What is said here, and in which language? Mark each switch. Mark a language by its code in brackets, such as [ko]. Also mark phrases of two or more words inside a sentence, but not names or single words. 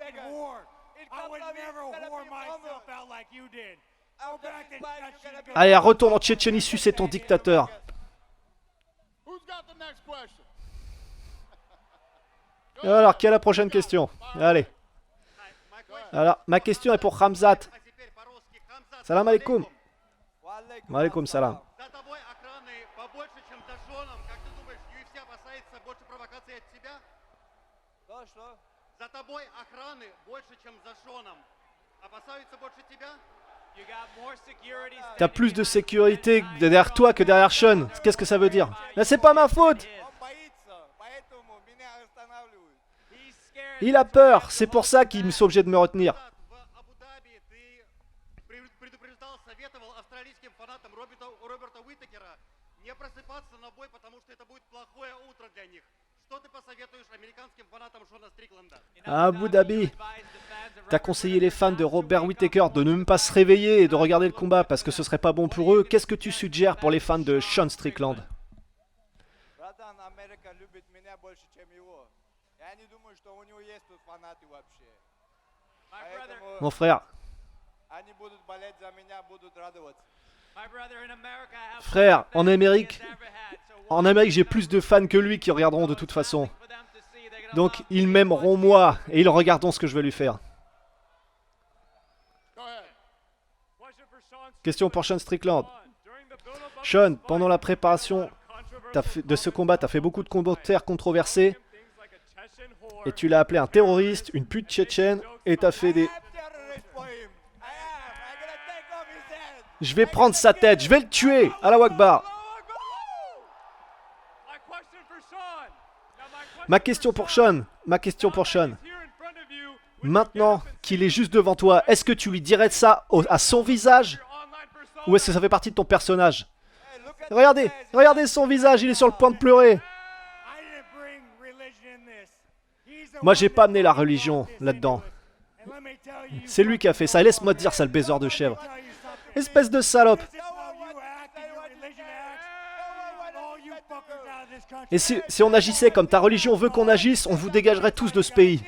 [fr] Allez, retourne en Tchétchénie, sucer ton dictateur. Alors, quelle est la prochaine question? Allez. Alors, ma question est pour Khamzat. [ar] سلام عليكم. عليكم سلام. [ru] За тобой охраны побольше, чем за Шоном. Как ты думаешь, UFC опасается больше провокаций от тебя? Что? За тобой охраны больше, чем за Шоном. Опасаются больше тебя? [fr] T'as plus de sécurité derrière toi que derrière Sean. Qu'est-ce que ça veut dire? Là, c'est pas ma faute. [ru] Он боится, поэтому меня останавливают. [fr] Il a peur. C'est pour ça qu'il me sont obligé de me retenir. [ru] В Абу-Даби ты предупреждал, советовал австралийским фанатам Роберта Уитакера не просыпаться на бой, потому что это будет плохое утро для них. Что ты посоветуешь американским фанатам Шона Стрикленда? [fr] À Abu Dhabi, t'as conseillé les fans de Robert Whittaker de ne même pas se réveiller et de regarder le combat parce que ce serait pas bon pour eux. Qu'est-ce que tu suggères pour les fans de Sean Strickland? [ru] Братан, Америка любит меня больше, чем его. Я не думаю, что у него есть тут фанаты вообще. Поэтому [fr] Mon frère, [ru] они будут болеть за меня, будут радоваться. [fr] frère, en Amérique, j'ai plus de fans que lui qui regarderont de toute façon. Donc ils m'aimeront moi et ils regarderont ce que je vais lui faire. Question pour Sean Strickland. Sean, pendant la préparation de ce combat, t'as fait beaucoup de commentaires controversés et tu l'as appelé un terroriste, une pute tchétchène et t'as fait des... [en] I'm terrorist for him. I am. I'm gonna take off his head. [fr] Je vais prendre sa tête, je vais le tuer. [ar] الله أكبر. [fr] Ma question pour Sean. Maintenant qu'il est juste devant toi, est-ce que tu lui dirais de ça à son visage? Ou est-ce que ça fait partie de ton personnage? [en] Hey, look at [fr] Regardez, [en] this guy. [fr] regardez son visage, il est sur le point de pleurer. Moi j'ai pas amené la religion là-dedans. C'est lui qui a fait ça, laisse-moi te dire, sale baiser de chèvre. Espèce de salope. Et si on agissait comme ta religion veut qu'on agisse, on vous dégagerait tous de ce pays.